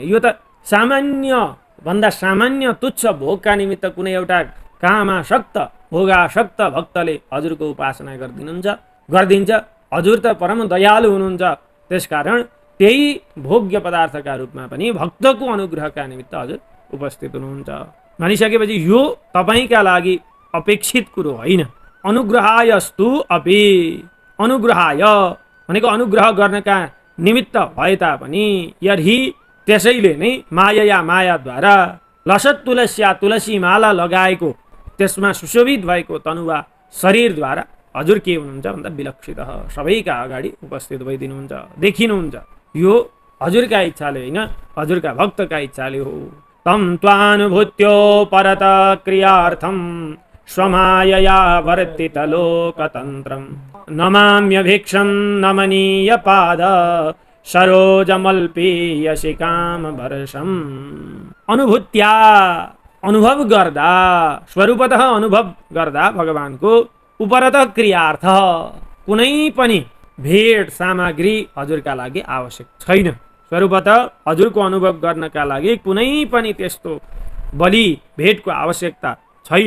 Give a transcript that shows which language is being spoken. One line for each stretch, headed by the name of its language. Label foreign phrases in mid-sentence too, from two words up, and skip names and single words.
Nepali: यो त भन्दा सामान्य तुच्छ भोगका निमित्त कुनै एउटा कामासक्त भोगासक्त भक्तले हजुरको उपासना गरिदिनुहुन्छ गरिदिन्छ। हजुर त परम दयालु हुनुहुन्छ, त्यसकारण त्यही भोग्य पदार्थका रूपमा पनि भक्तको अनुग्रहका निमित्त हजुर उपस्थित हुनुहुन्छ भनिसकेपछि यो तपाईँका लागि अपेक्षित कुरो होइन।
Sanskrit: अनुग्रहायस्तु अपि,
Nepali: अनुग्रहाय भनेको अनुग्रह गर्नका निमित्त भए तापनि यदि त्यसैले नै माया या मायाद्वारा
Sanskrit: लसत तुलस्या
Nepali: तुलसी माला लगाएको त्यसमा सुशोभित भएको तनुवा शरीरद्वारा हजुर के हुनुहुन्छ भन्दा विलक्षित सबैका अगाडि उपस्थित भइदिनुहुन्छ, देखिनुहुन्छ। यो हजुरका इच्छाले होइन, हजुरका भक्तका इच्छाले हो।
Sanskrit: तम त्वानुभूत्यो परत क्रियार्थम स्वमायया वर्तितलोकतन्त्रम नमाम्यभीक्षं नमनीय पाद सरोजमल्पीयसि कामवर्षम्।
Nepali: अनुभूत्या अनुभव गर्दा, स्वरूपतः अनुभव गर्दा भगवानको
Sanskrit: उपरत क्रियार्थ
Nepali: कुनै पनि भेट सामग्री हजुरका लागि आवश्यक छैन। स्वरूपतः हजुरको अनुभव गर्नका लागि कुनै पनि त्यस्तो बलि भेटको आवश्यकता छैन।